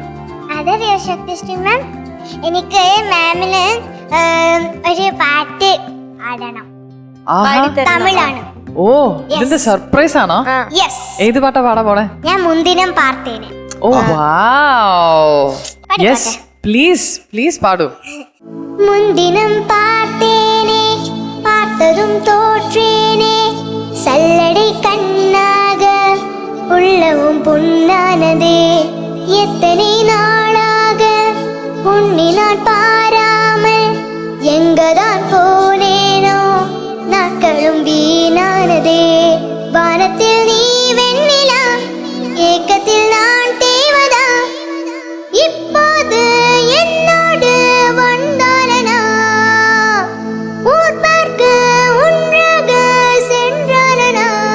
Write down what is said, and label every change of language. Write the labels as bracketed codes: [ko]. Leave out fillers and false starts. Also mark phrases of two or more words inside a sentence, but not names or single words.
[ml] അതറിയോ ശക്തി മാം, എനിക്ക് മാമിന് ഒരു പാട്ട് ആടണം. തമിഴാണ്. ഓ, ഇതിന്റെ സർപ്രൈസ് ആണോ? യെസ്. ഏത് പാട്ടാ പാടാ പോണേ? ഞാൻ മുന്തിനം പാർത്തേനെ. [en] Oh wow. Yes, please പാടൂ. [ta] முந்தினம் பார்த்தேனே பார்த்ததும் தோற்றேனே சல்லடை கண்ணாக உள்ளவும் புண்ணானதே எத்தனை நாளாக உன்னை நான் பாராமல் எங்கதான் போனேனோ நாட்களும் வீணானதே வானத்தில் நீ வெண்ணிலா ஏக்கத்தில் நான் தேவதா இப்போது என்னோடு வந்தாலனா ஊர் பார்க்க ஒன்றாக சென்றாலனா